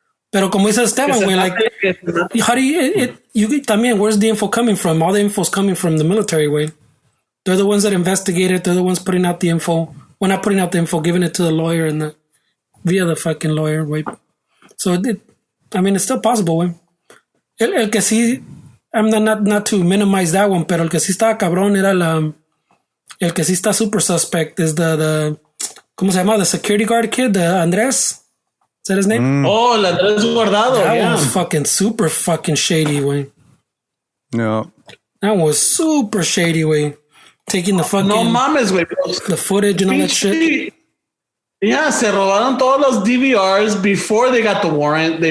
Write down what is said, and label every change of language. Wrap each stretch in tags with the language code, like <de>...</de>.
<es>Pero como dice Esteban,</es> <en>way, like, how do you también, where's the info coming from? All the info's coming from the military, way. They're the ones that investigate it. They're the ones putting out the info. Well, not putting out the info, giving it to the lawyer and via the fucking lawyer, way. So it's still possible, way.</en> <es>El que sí,</es> <en>I'm not to minimize that one,</en> <es>pero el que sí estaba cabrón era el que sí está</es> <en>super suspect is the</en> <es>¿cómo se llama?</es> <en>The security guard kid, the Andrés. Is that his name?</en> <es>Oh, el Andrés Guardado.</es> <en>That one was fucking super fucking shady, way. No. That was super shady, way. Taking the fucking...</en> <es>No mames, güey.</es> <en>The footage and all that shit. Yeah,</en> <es>se robaron todos los DVRs</es> <en>before they got the warrant.</en>